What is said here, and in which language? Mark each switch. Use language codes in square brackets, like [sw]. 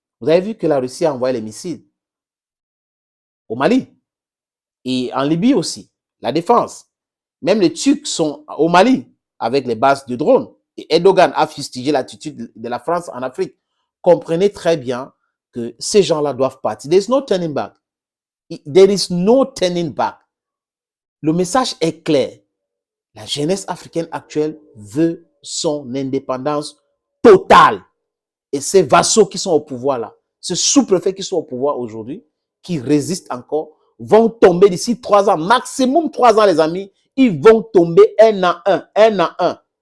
[fr] Vous avez vu que la Russie a envoyé les missiles au Mali et en Libye aussi, la défense. Même les Turcs sont au Mali avec les bases de drones. Et Erdogan a fustigé l'attitude de la France en Afrique. Comprenez très bien que ces gens-là doivent partir. [en] There is no turning back. There is no turning back. [fr] Le message est clair. La jeunesse africaine actuelle veut son indépendance totale. Et ces vassaux qui sont au pouvoir là, ces sous-préfets qui sont au pouvoir aujourd'hui, qui résistent encore, vont tomber d'ici 3 ans, maximum 3 ans les amis, ils vont tomber un à un.